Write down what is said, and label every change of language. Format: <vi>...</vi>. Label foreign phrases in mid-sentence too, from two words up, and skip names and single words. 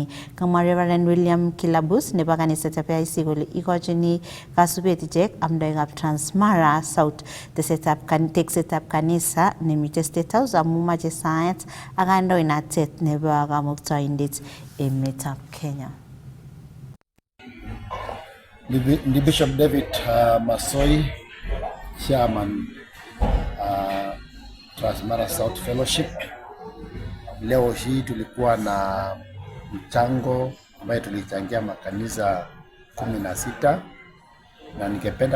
<kln>Kamwa Reverend William Kilabus nebo kanisetab AIC kole ikochini kasubet ichek amdoikab Transmara South teksetab kanisa nemite State House amu mache saet ak kandoinatet nebo kamuktaindet emetab Kenya. Ni Bishop David Masoi, Chairman Transmara South Fellowship.</kln> <sw>Leo hii tulikuwa na mchango ambaye tulichangia makanisa 16 na ningependa</sw>